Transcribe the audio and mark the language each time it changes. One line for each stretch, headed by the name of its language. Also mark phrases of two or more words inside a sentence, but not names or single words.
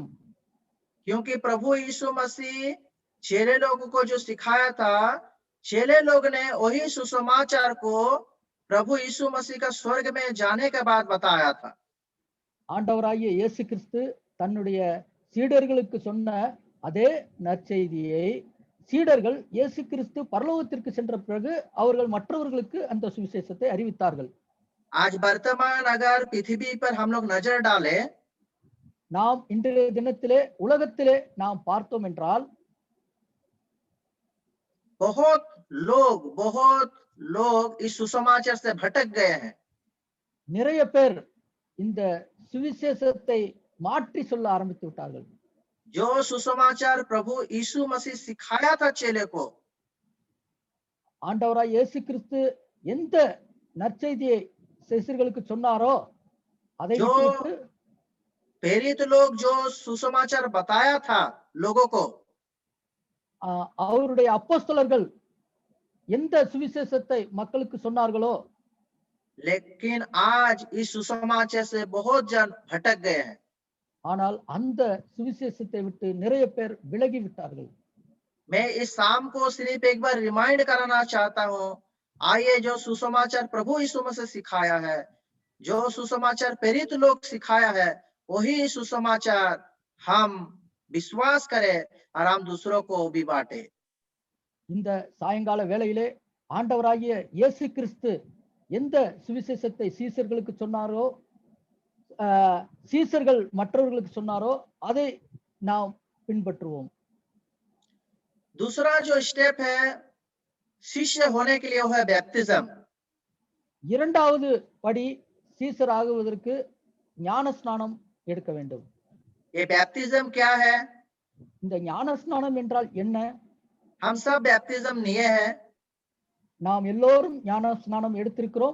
Hindi: क्योंकि प्रभु यीशु मसीह चेले लोगों को जो सिखाया था, चेले लोग ने वही सुसमाचार को प्रभु यीशु मसीह का स्वर्ग में जाने के बाद बताया था.
Tamil: ஆண்டவராகிய இயேசு கிறிஸ்து தன்னுடைய சீடர்களுக்கு சொன்ன அதே நற்செய்தியை சீடர்கள் இயேசு கிறிஸ்து பரலோகத்திற்கு சென்ற பிறகு அவர்கள் மற்றவர்களுக்கு அந்த சுவிசேஷத்தை அறிவித்தார்கள்.
Hindi: आज वर्तमान अगर पृथ्वी पर हम लोग नजर डाले,
Tamil: நாம் இன்றைய தினத்திலே உலகத்திலே நாம் பார்த்தோம் என்றால்
Hindi: बहुत लोग इस सुसमाचार से भटक गए हैं.
Tamil: நிறைய பேர் இந்த சுவிசேஷத்தை மாற்றி சொல்ல ஆரம்பித்து விட்டார்கள்.
Hindi: जो सुसमाचार प्रभु यीशु मसीह सिखाया था चेले को,
Tamil: ஆண்டவராய் இயேசு கிறிஸ்து எந்த நற்செய்தியை சிஷ்யர்களுக்கு சொன்னாரோ அதை விட்டுவிட்டு
Hindi: प्रेरित लोग जो सुसमाचार बताया था लोगों को,
Tamil: அவருடைய அப்போஸ்தலர்கள் எந்த சுவிசேஷத்தை மக்களுக்கு சொன்னார்களோ,
Hindi: लेकिन आज इस सुसमाचार से बहुत जन भटक गए हैं.
Tamil: ஆனால் அந்த சுவிசேஷத்தை விட்டு நிறைய பேர் விலகி விட்டார்கள்.
Hindi: मैं इस शाम को सिर्फ एक बार रिमाइंड कराना चाहता हूँ, आइए जो सुसमाचार प्रभु यीशु मसीह सिखाया है, जो सुसमाचार प्रेरित लोग सिखाया है, वही सुसमाचार हम विश्वास करें और हम दूसरों को भी बांटे.
Tamil: இந்த சாயங்கால வேளையிலே ஆண்டவராகிய இயேசு கிறிஸ்து எந்த சுவிசேஷத்தை சீசர்களுக்கு சொன்னாரோ, சீசர்கள் மற்றவர்களுக்கு சொன்னாரோ அதை நாம் பின்பற்றுவோம்.
Hindi: दूसरा जो स्टेप है शिष्य होने के लिए वो है बैप्टिज्म.
Tamil: இரண்டாவது படி சீசர் ஆகுவதற்கு ஞான ஸ்நானம் எடுக்க வேண்டும்.
Hindi: ये बैप्टिज्म क्या है?
Tamil: இந்த ஞான ஸ்நானம் என்றால் என்ன?
Hindi: हम सब बैप्टिज्म लिए हैं.
Tamil: நாம் எல்லோரும் ஞான ஸ்நானம் எடுத்திருக்கிறோம்.